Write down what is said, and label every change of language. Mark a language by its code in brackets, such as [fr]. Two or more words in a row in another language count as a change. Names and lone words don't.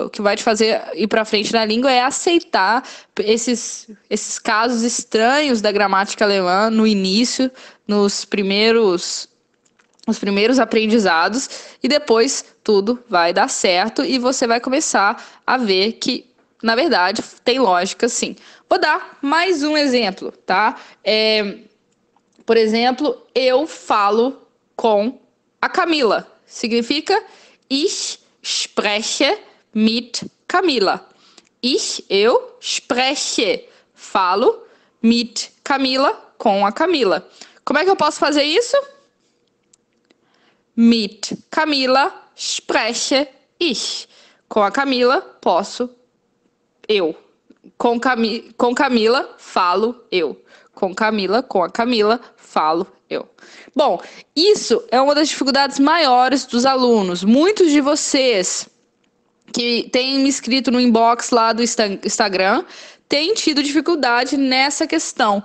[pt] O que vai te fazer ir para frente na língua é aceitar esses casos estranhos da gramática alemã no início, nos primeiros aprendizados, e depois tudo vai dar certo e você vai começar a ver que, na verdade, tem lógica sim. Vou dar mais um exemplo, tá? Por exemplo, eu falo com a Camila. [de] Significa ich spreche mit Camila. [pt] Eu spreche, falo, mit Camila, com a Camila. Como é que eu posso fazer isso? [de] Mit Camila spreche ich. [pt] Com a Camila, posso eu. Com Camila, falo eu. Com a Camila, falo eu. Bom, isso é uma das dificuldades maiores dos alunos. Muitos de vocês que têm me escrito no inbox lá do Instagram têm tido dificuldade nessa questão.